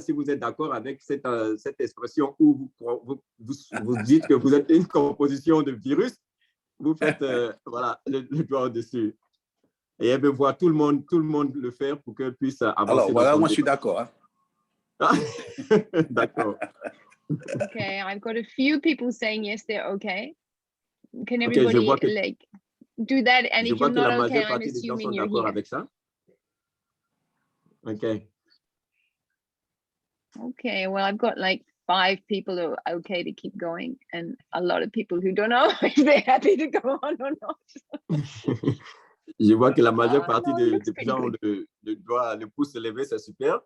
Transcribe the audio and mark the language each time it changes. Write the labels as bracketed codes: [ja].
[fr] Si vous êtes d'accord avec cette expression où vous dites que vous êtes une composition de virus, vous faites voilà, le doigt au-dessus. Et elle veut voir tout le monde le faire pour qu'elle puisse avancer. Alors voilà, moi je suis d'accord. Hein? D'accord. [en] Okay, I've got a few people saying yes, they're okay. Can everybody do that? And if you're not okay, I'm assuming you're here. [fr] Avec ça. Okay. [en] Okay, well, I've got like 5 people who are okay to keep going, and a lot of people who don't know if they're happy to go on or not. [fr] Je vois que la majeure partie des gens ont le pouce levé, c'est super.